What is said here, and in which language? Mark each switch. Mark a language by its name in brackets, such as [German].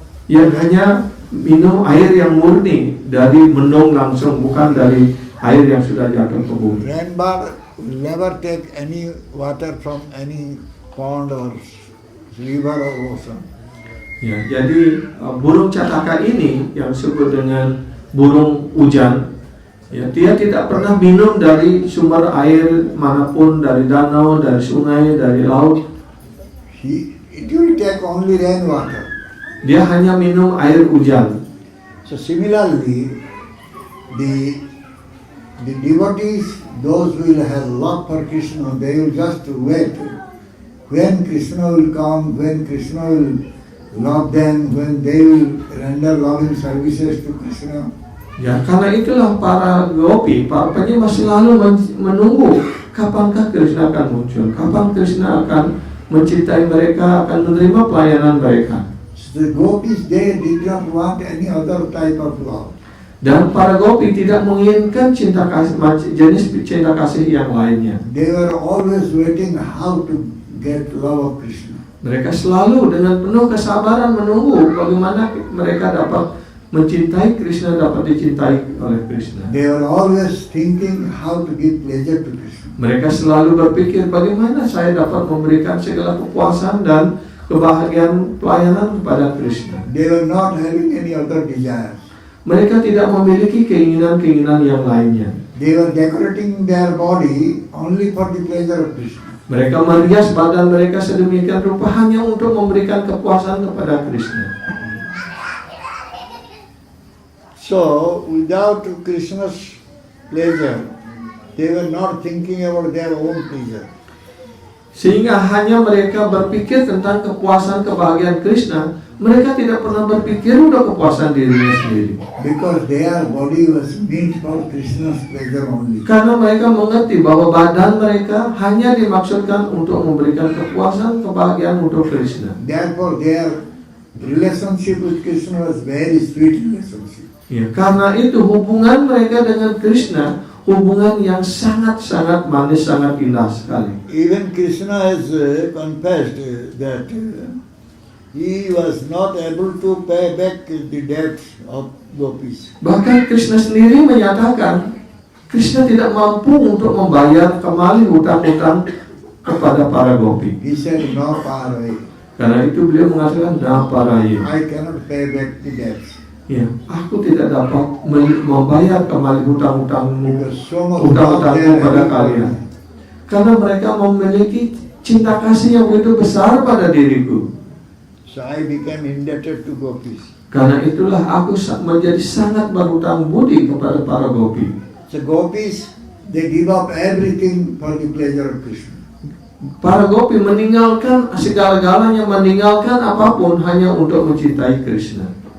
[Indonesian] Yang hanya minum air yang murni dari mendung langsung, bukan dari air yang sudah jatuh ke bumi. [English] Rainbow will never take any water from any pond or river or ocean. [Indonesian] Ya, jadi burung cataka ini yang disebut dengan burung hujan, ya, dia tidak pernah minum dari sumber air manapun, dari danau, dari sungai, dari laut. [English] It will take only rainwater. [Indonesian] Dia hanya minum air hujan. [English] So similarly, the devotees, those who will have love for Krishna, they will just wait when Krishna will come, when Krishna will love them, when they will render loving services to Krishna. [Indonesian] Ya, karena itulah para gopi, para penyembah selalu menunggu kapankah Krishna akan muncul, kapan Krishna akan mencintai mereka, akan menerima pelayanan mereka. [English] So the gopis, they did not want any other type of love. [Indonesian] Dan para gopi tidak menginginkan cinta kasih, jenis cinta kasih yang lainnya. [English] They were always waiting how to get love of Krishna. [Indonesian] Mereka selalu dengan penuh kesabaran menunggu bagaimana mereka dapat mencintai Krishna, dapat dicintai oleh Krishna. [English] They were always thinking how to give pleasure to Krishna. [Indonesian] Mereka selalu berpikir bagaimana saya dapat memberikan segala kepuasan dan kebahagiaan pelayanan kepada Krishna. [English] They were not having any other desires. [Indonesian] Mereka tidak memiliki keinginan-keinginan yang lainnya. [English] They were decorating their body only for the pleasure of Krishna. [Indonesian] Mereka merias badan mereka sedemikian rupa hanya untuk memberikan kepuasan kepada Krishna. [English] So, without Krishna's pleasure, they were not thinking about their own pleasure. [Indonesian] Sehingga hanya mereka berpikir tentang kepuasan kebahagiaan Krishna, mereka tidak pernah berpikir untuk kepuasan dirinya sendiri. [English] Because their body was meant for Krishna's pleasure only. [Indonesian] Karena mereka mengerti bahwa badan mereka hanya dimaksudkan untuk memberikan kepuasan kebahagiaan untuk Krishna. [English] Therefore, their relationship with Krishna was very sweet relationship. [Indonesian] Ya, karena itu hubungan mereka dengan Krishna hubungan yang sangat-sangat manis, sangat indah sekali. [English] Even Krishna has confessed that he was not able to pay back the debts of gopis. [Indonesian] Bahkan Krishna sendiri menyatakan Krishna tidak mampu untuk membayar kembali hutang-hutang kepada para gopi. [English] He said, "No parai." [Indonesian] Karena itu beliau mengatakan naparai. [English] I cannot pay back the debts. [Indonesian] Ya, aku tidak dapat membayar kembali hutang-hutangmu, [English] Because so much love [Indonesian] hutang-hutangmu [English] there [Indonesian] pada [English] everybody. [Indonesian] kalian. Karena mereka memiliki cinta kasih yang begitu besar pada diriku. [English] So I became indebted to gopis. [Indonesian] Karena itulah aku menjadi sangat berhutang budi kepada para gopi. [English] So gopis, they give up everything for the pleasure of Krishna. [Indonesian] Para gopi meninggalkan segala-galanya, meninggalkan apapun hanya untuk mencintai Krishna.